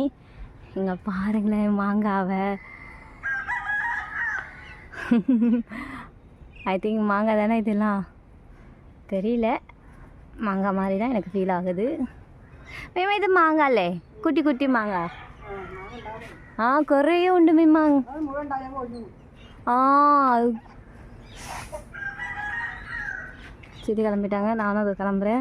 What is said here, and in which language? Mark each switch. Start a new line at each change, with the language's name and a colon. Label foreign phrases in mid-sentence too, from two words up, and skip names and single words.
Tamil: இங்கே பாருங்களேன் மாங்காவை.
English: I think
Tamil: மாங்காய் தானே இதெல்லாம், தெரியல. மாங்காய் மாதிரி தான் எனக்கு ஃபீல் ஆகுது. மேமா இது மாங்காய்லே, குட்டி குட்டி மாங்காய்.
Malayalam: കുറേ ഉണ്ട് മേമാ.
Tamil: சித்தி கிளம்பிட்டாங்க, நானும் அதை கிளம்புறேன்.